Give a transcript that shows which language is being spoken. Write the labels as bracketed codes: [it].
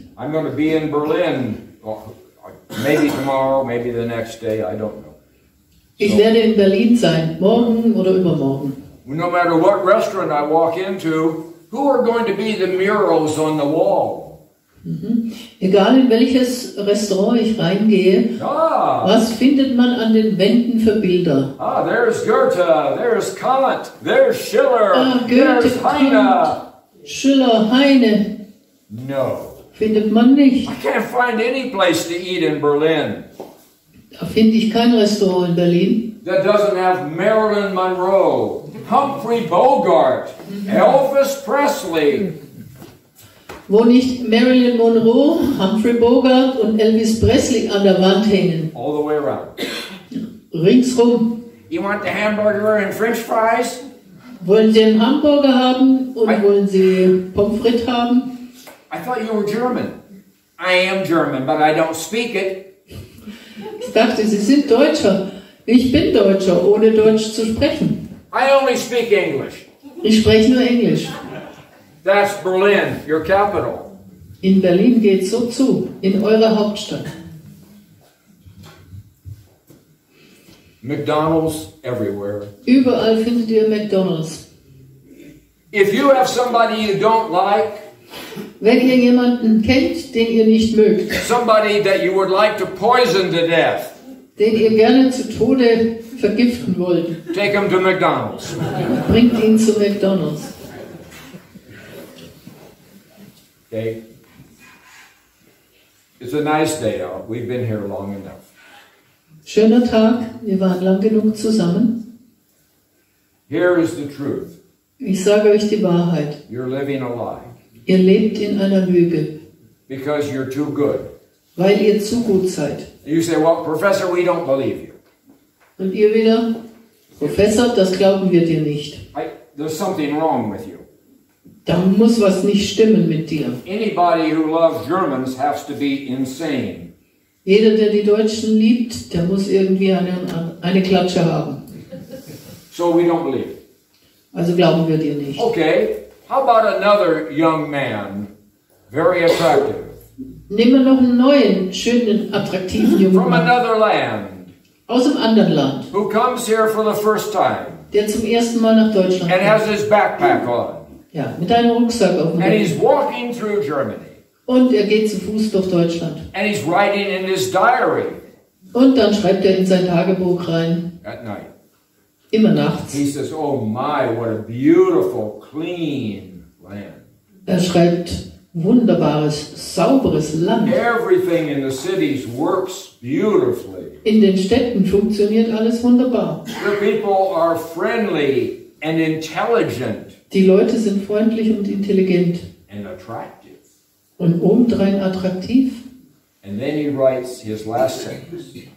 [en] I'm going to be in Berlin, maybe tomorrow, maybe the next day, I don't know. [de] Ich werde in Berlin sein, morgen oder übermorgen. [en] No matter what restaurant I walk into, who are going to be the murals on the wall? [de] Egal in welches Restaurant ich reingehe, was findet man an den Wänden für Bilder? [en] There's Goethe, there's Kant, there's Schiller, [de] Goethe, [en] there's Heine. [de] Kant, Schiller, Heine. [en] No. [de] Findet man nicht. [en] I can't find any place to eat in Berlin [de] Da finde ich kein Restaurant in Berlin, [en] that doesn't have Marilyn Monroe, Humphrey Bogart, Elvis Presley. [de] wo nicht Marilyn Monroe, Humphrey Bogart und Elvis Presley an der Wand hängen. [en] All the way around. [de] Ringsrum. [en] You want the hamburger and French fries? [de] Wollen Sie einen Hamburger haben und wollen Sie Pommes frites haben? [en] I thought you were German. I am German, but I don't speak it. [de] Ich dachte, Sie sind Deutscher. Ich bin Deutscher, ohne Deutsch zu sprechen. [en] I only speak English. [de] Ich spreche nur Englisch. [en] That's Berlin, your capital. [de] In Berlin geht's so zu, in eurer Hauptstadt. [en] McDonald's everywhere. [de] Überall findet ihr McDonald's. [en] If you have somebody you don't like, [de] Wenn ihr jemanden kennt, den ihr nicht mögt, [en] somebody that you would like to poison to death, [de] den ihr gerne zu Tode vergiften wollt, [en] take them to McDonald's. [de] bringt ihn zu McDonald's. [en] Okay? It's a nice day out. We've been here long enough. [de] Schöner Tag, wir waren lang genug zusammen. [en] Here is the truth. [de] Ich sage euch die Wahrheit. [en] You're living a lie [de] Ihr lebt in einer Lüge, [en] because you're too good. [de] weil ihr zu gut seid. [en] You say, well, Professor, we don't believe you. [de] Und ihr wieder, Professor, das glauben wir dir nicht. [en] There's something wrong with you. [de] Da muss was nicht stimmen mit dir. [en] Anybody who loves Germans has to be insane. [de] Jeder, der die Deutschen liebt, der muss irgendwie eine Klatsche haben. [en] So we don't believe. [de] Also glauben wir dir nicht. [en] Okay, how about another young man, very attractive, [de] Nehmen wir noch einen neuen, schönen, attraktiven jungen [en] from [de] Mann [en] another land, [de] aus einem anderen Land, [en] who comes here for the first time [de] der zum ersten Mal nach Deutschland [en] and [de] kommt. [en] has his backpack on, [de] Ja, mit einem Rucksack auf dem [en] and [de] Rücken. [en] he's walking through Germany, [de] Und er geht zu Fuß durch Deutschland. [en] and he's writing in his diary [de] Und dann schreibt er in sein Tagebuch rein, [en] at night. [de] immer nachts. [en] He says, "Oh my, what a beautiful, clean land." [de] Er schreibt, wunderbares, sauberes Land. [en] Everything in the cities works beautifully. [de] In den Städten funktioniert alles wunderbar. [en] The people are friendly and intelligent [de] Die Leute sind freundlich und intelligent [en] and attractive. [de] und obendrein attraktiv. [en] And then he writes his last sentence.